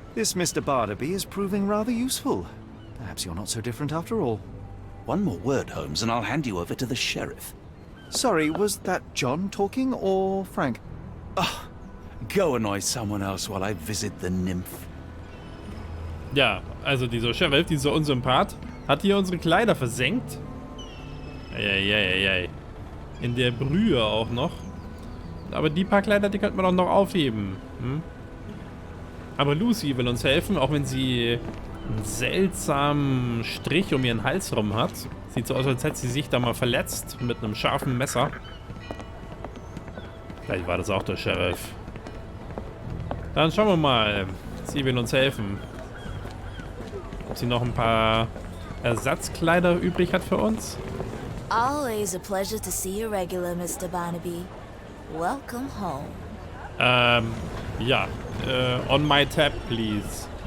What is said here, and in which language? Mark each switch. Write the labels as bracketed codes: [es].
[en] This Mr. Barnaby is proving rather useful. Perhaps you're not so different after all. One more word, Holmes, and I'll hand you over to the sheriff. Sorry, was that John talking or Frank? Oh, go annoy someone else while I visit the nymph. [de] Ja, also dieser Sheriff, dieser Unsympath, hat hier unsere Kleider versenkt. Eieieiei. In der Brühe auch noch. Aber die paar Kleider, die könnten wir doch noch aufheben. Hm? Aber Lucy will uns helfen, auch wenn sie einen seltsamen Strich um ihren Hals rum hat. Sieht so aus, als hätte sie sich da mal verletzt mit einem scharfen Messer. Vielleicht war das auch der Sheriff. Dann schauen wir mal. Sie will uns helfen. Ob sie noch ein paar Ersatzkleider übrig hat für uns. [en] Always a pleasure to see you regular, Mr. Barnaby. Welcome home. Ja. On my tab, please.